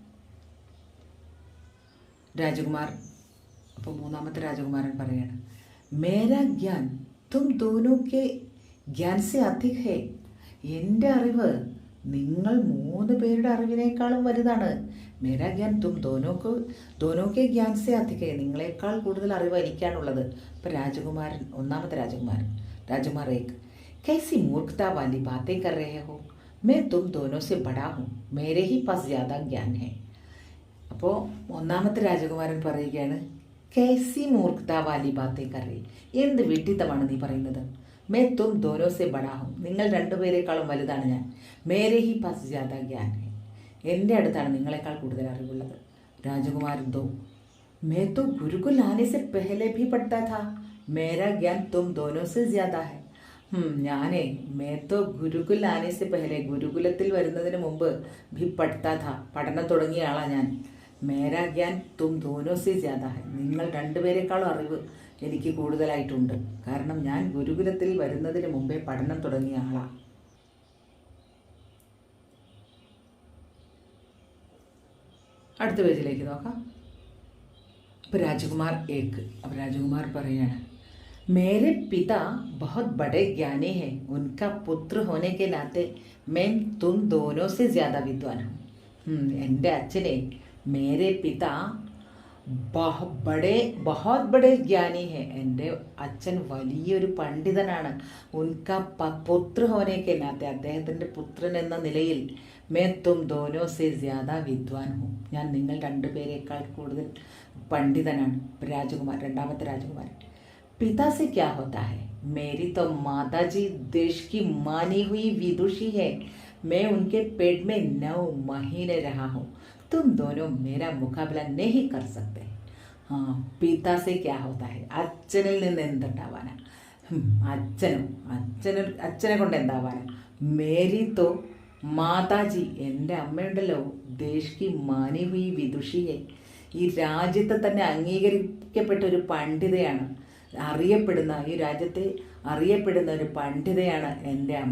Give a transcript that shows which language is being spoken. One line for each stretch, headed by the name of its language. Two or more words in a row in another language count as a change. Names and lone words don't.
Malayalam: രാജകുമാർ, അപ്പോൾ 3ാമത്തെ രാജകുമാരൻ പറയാണ്,
Hindi: मेरा ज्ञान तुम दोनों के ज्ञान से अधिक है.
Malayalam: എൻ്റെ അറിവ് നിങ്ങൾ 3 പേരുടെ അറിവിനേക്കാളും വലുതാണ്.
Hindi: मेरा ज्ञान तुम दोनों के ज्ञान से अधिक है,
Malayalam: നിങ്ങളെക്കാൾ കൂടുതൽ അറിവ് എനിക്കാണുള്ളത്. അപ്പോൾ 1ാമത്തെ രാജകുമാർ 1,
Hindi: कैसी मूर्खता वाली बातें कर रहे हो, मैं तुम दोनों से बड़ा हूँ, मेरे ही पास ज़्यादा ज्ञान है.
Malayalam: അപ്പോൾ 1ാമത്തെ രാജകുമാരൻ പറയുകയാണ്,
Hindi: कैसी मूर्खता वाली बातें कर रही,
Malayalam: എന്ത് വിഡ്ഢിത്തമാണ് നീ പറയുന്നത്?
Hindi: मैं तुम दोनों से बड़ा हूँ,
Malayalam: നിങ്ങൾ 2 പേരെക്കാളും വലുതാണ് ഞാൻ.
Hindi: मेरे ही पास ज़्यादा ज्ञान है,
Malayalam: എൻ്റെ അടുത്താണ് നിങ്ങളെക്കാൾ കൂടുതൽ അറിവുള്ളത്. രാജകുമാർ 2,
Hindi: मैं तो गुरुकुल आने से पहले भी पढ़ता था, मेरा ज्ञान तुम दोनों से ज़्यादा है. ഞാനേ मैं तो गुरुकुल आने से पहले,
Malayalam: ഗുരുകുലത്തിൽ വരുന്നതിന് മുമ്പ്
Hindi: भी पढ़ता था,
Malayalam: പഠനം തുടങ്ങിയ ആളാ ഞാൻ.
Hindi: मेरा ज्ञान तुम दोनों से ज़्यादा है,
Malayalam: നിങ്ങൾ 2 പേരെക്കാളും അറിവ് എനിക്ക് കൂടുതലായിട്ടുണ്ട്. കാരണം ഞാൻ ഗുരുകുലത്തിൽ വരുന്നതിന് മുമ്പേ പഠനം തുടങ്ങിയ ആളാ. അടുത്ത പേജിലേക്ക് നോക്കാം. അപ്പോൾ രാജകുമാർ 1, അപ്പോൾ രാജകുമാർ പറയാണ്,
Hindi: मेरे पिता बहुत बड़े ज्ञानी हैं, उनका पुत्र होने के नाते मैं तुम दोनों से ज़्यादा विद्वान हूँ.
Malayalam: എൻ്റെ അച്ഛനെ,
Hindi: मेरे पिता बहुत बड़े ज्ञानी है,
Malayalam: എൻ്റെ അച്ഛൻ വലിയൊരു പണ്ഡിതനാണ്.
Hindi: उनका पुत्र होने के नाते,
Malayalam: അദ്ദേഹത്തിൻ്റെ പുത്രൻ എന്ന നിലയിൽ
Hindi: मैं तुम दोनों से ज़्यादा विद्वान हूँ.
Malayalam: ഞാൻ നിങ്ങൾ രണ്ടുപേരെക്കാൾ കൂടുതൽ പണ്ഡിതനാണ്. രാജകുമാർ, രണ്ടാമത്തെ രാജകുമാരൻ.
Hindi: पिता से क्या होता है? मेरी तो माताजी देश की मानी हुई विदुषी है. मैं उनके पेट में 9 महीने रहा हूँ. तुम दोनों मेरा मुकाबला नहीं कर सकते. हाँ, पिता से क्या होता है?
Malayalam: അച്ഛനിൽ നിന്ന് എന്തുണ്ടാവാനാ? അച്ഛനെ കൊണ്ട് എന്താവാനാ?
Hindi: मेरी तो माताजी,
Malayalam: എൻ്റെ അമ്മയുണ്ടല്ലോ,
Hindi: देश की मानी हुई विदुषी है,
Malayalam: ഈ രാജ്യത്തെ തന്നെ അംഗീകരിക്കപ്പെട്ട ഒരു പണ്ഡിതയാണ്, ഈ രാജ്യത്തെ അറിയപ്പെടുന്ന ഒരു പണ്ഡിതയാണ് എൻ്റെ അമ്മ.